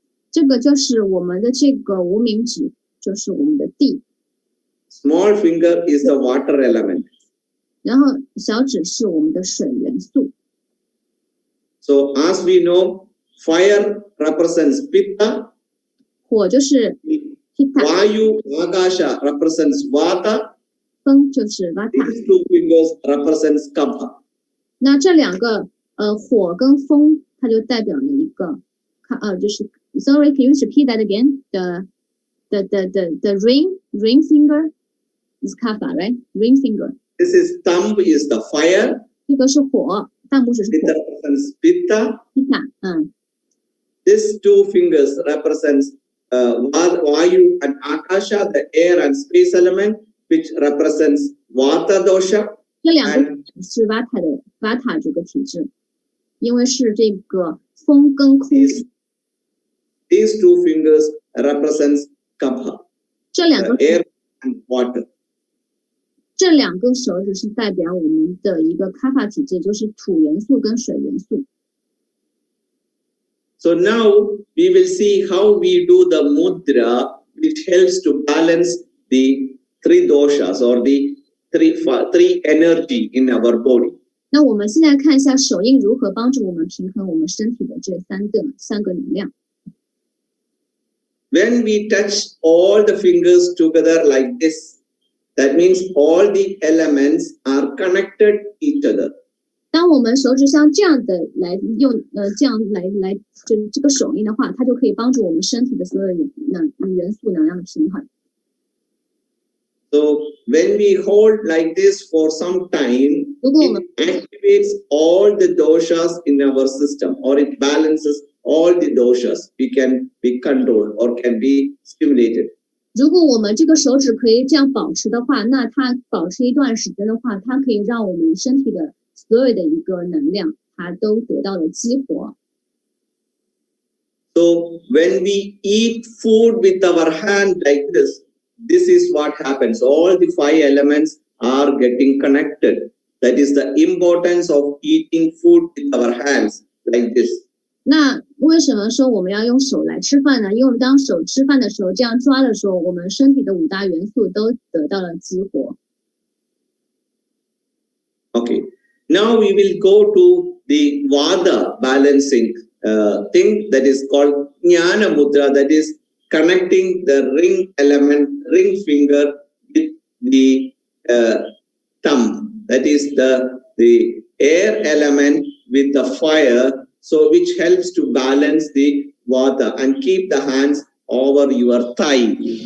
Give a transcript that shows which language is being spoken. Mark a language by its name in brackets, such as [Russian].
[Chinese] 这个就是我们的这个无名指，就是我们的地。 [English] Small finger is the water element. [Chinese] 然后小指是我们的水元素。 [English] So as we know, fire represents Pitta. [Chinese] 火就是 Pitta. [English] Vayu, Akasha represents Vata. [Chinese] 风就是 Vata. [English] These two fingers represents Kapha. [Chinese] 那这两个火跟风，它就代表了一个就是 [English] Sorry, can you repeat that again? The ring finger is Kapha, right? Ring finger. This is thumb is the fire. [Chinese] 这个是火，大拇指是 [English] It [Chinese] 火 [English] represents Pitta. Pitta. These two fingers represents Vayu and Akasha, the air and space element, which represents Vata dosha. [Chinese] 这两个是 Vata 这个体质，因为是这个风跟空。 [English] These two fingers represents Kapha, [Chinese] 这两个 [English] air and water. [Chinese] 这两个手指是代表我们的一个 Kapha 体质，就是土元素跟水元素。 [English] So now we will see how we do the mudra, which helps to balance the three doshas or the three energy in our body. [Chinese] 那我们现在看一下手印如何帮助我们平衡我们身体的这三个能量。 [English] When we touch all the fingers together like this, that means all the elements are connected to each other. [Chinese] 当我们手指像这样的来用这样来这个手印的话，它就可以帮助我们身体的所有元素能量的平衡。 [English] So when we hold like this for some time, [Chinese] 如果我们 [English] it activates all the doshas in our system, or it balances all the doshas. We can be controlled or can be stimulated. [Chinese] 如果我们这个手指可以这样保持的话，那它保持一段时间的话，它可以让我们身体的所有的一个能量，它都得到了激活。 [English] So when we eat food with our hand like this, this is what happens. All the five elements are getting connected. That is the importance of eating food with our hands like this. [Chinese] 那为什么说我们要用手来吃饭呢？因为我们当手吃饭的时候，这样抓的时候，我们身体的五大元素都得到了激活。 [English] Okay. Now we will go to the Vada balancing thing that is called Jnana Mudra, that is connecting the ring element, ring finger with the thumb, that is the air element with the fire, so which helps to balance the vata and keep the hands over your thigh.